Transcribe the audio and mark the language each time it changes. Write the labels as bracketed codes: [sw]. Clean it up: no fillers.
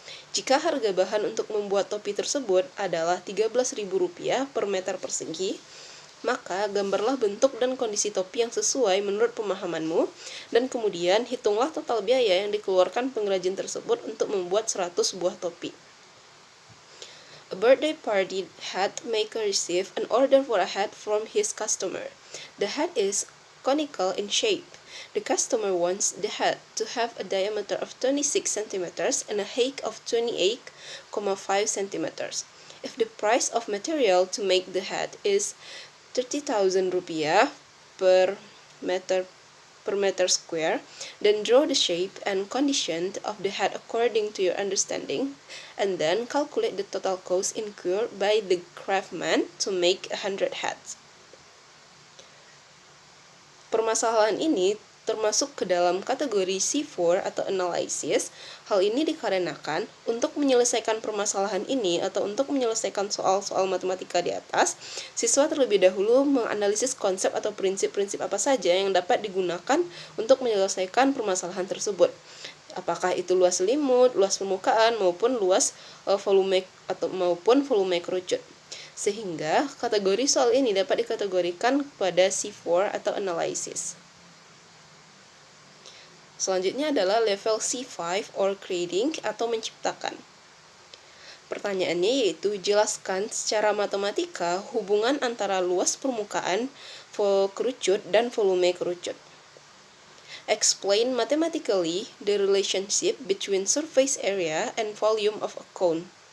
[id] Jika harga bahan untuk membuat topi tersebut adalah Rp13.000 per meter persegi, maka gambarlah bentuk dan kondisi topi yang sesuai menurut pemahamanmu, dan kemudian hitunglah total biaya yang dikeluarkan pengrajin tersebut untuk membuat 100 buah topi. [en] A birthday party hat maker received an order for a hat from his customer. The hat is conical in shape. The customer wants the hat to have a diameter of 26 cm and a height of 28,5 cm. If the price of material to make the hat is Rp30,000 per meter square, then draw the shape and condition of the hat according to your understanding, and then calculate the total cost incurred by the craftsman to make 100 hats. [id] Permasalahan ini termasuk ke dalam kategori C4 atau analysis. Hal ini dikarenakan untuk menyelesaikan permasalahan ini atau untuk menyelesaikan soal-soal matematika di atas, siswa terlebih dahulu menganalisis konsep atau prinsip-prinsip apa saja yang dapat digunakan untuk menyelesaikan permasalahan tersebut. Apakah itu luas selimut, luas permukaan, maupun luas volume kerucut. Sehingga kategori soal ini dapat dikategorikan pada C4 atau analysis. Selanjutnya adalah level C5 or creating atau menciptakan. Pertanyaannya yaitu jelaskan secara matematika hubungan antara luas permukaan kerucut dan volume kerucut. [en] Explain mathematically the relationship between surface area and volume of a cone.